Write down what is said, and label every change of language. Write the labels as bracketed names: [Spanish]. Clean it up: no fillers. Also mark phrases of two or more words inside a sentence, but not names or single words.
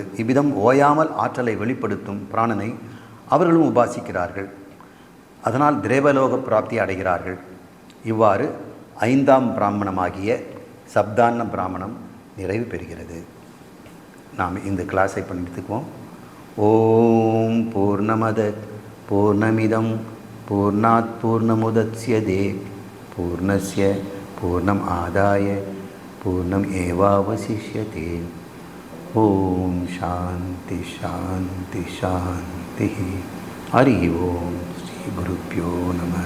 [Tamil] இவ்விதம் ஓயாமல் ஆற்றலை வெளிப்படுத்தும் பிராணனை அவர்களும் உபாசிக்கிறார்கள். அதனால் தேவலோக பிராப்தி அடைகிறார்கள். இவ்வாறு 5ஆம் பிராமணமாகிய சப்தான்ன பிராமணம் நிறைவு பெறுகிறது. நாம் இந்த கிளாஸை பண்ணிட்டுக்குவோம். [Sanskrit] ओम् पूर्णमद पूर्णमिदम् पूर्णात् पूर्णमुदच्यते पूर्णस्य पूर्णम् आदाय पूर्णम् एवावशिष्यते. ओम् शान्ति शान्ति शान्ति. हरि ओम् श्री गुरुभ्यो नम.